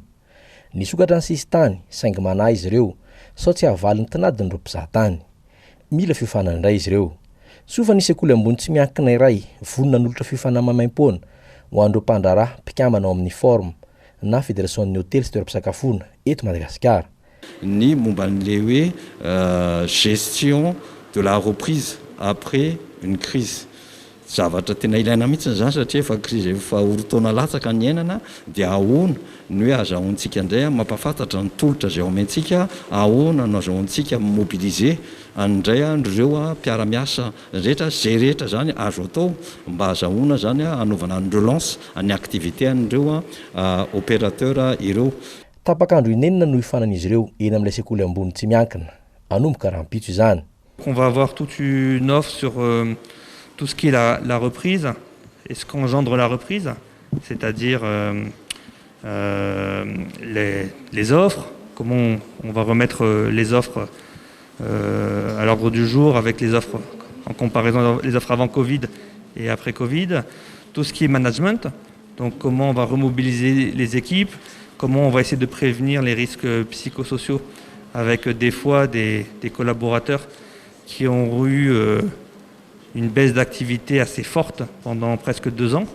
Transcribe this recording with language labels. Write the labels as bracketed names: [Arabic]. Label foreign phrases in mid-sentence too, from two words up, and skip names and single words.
[Malagasy] Nisokatra ny sistany saingy manahy izy ireo sao tsy havaly ny tinadiny ireo mpizahantany. Mila fiofanana indray izy ireo. Sofa nisy sekoly ambony tsy miankina iray vonona n'olotra fiofana mamaim-poana ho an'ireo mpandraharaha mpikambana ao amin'ny forum na fédération-ny hôtely sy toeram-pisakafoana eto Madagasikara. Ny momba n'le hoe [French] gestion de la reprise après une crise. [Malagasy] Zavatra tena ilaina mihitsy zany satria efa crise efa orotaona latsaka ny ainana dia ahoana ny hoe azahoantsika indray mampafantatra ny tolotra izay ao amintsika, ahoana no azahoantsika mobiliser andray andreo mpiara-miasa rehetra zay rehetra zany azo atao mba azahoana zany anaovana ny relance ny activité an'ireo opérateur ireo. Tapakandro inenina no ifanan'izy ireo eny amin'ilay sekoly ambony tsy miankina anomboka raha mpitso izany. [French] On va avoir toute une offre sur tout ce qui est la reprise et ce qu'engendre la reprise, c'est-à-dire les offres, comment on va remettre les offres à l'ordre du jour avec les offres en comparaison les offres avant Covid et après Covid, tout ce qui est management, donc comment on va remobiliser les équipes, comment on va essayer de prévenir les risques psychosociaux avec des fois des collaborateurs qui ont eu une baisse d'activité assez forte pendant presque 2 ans.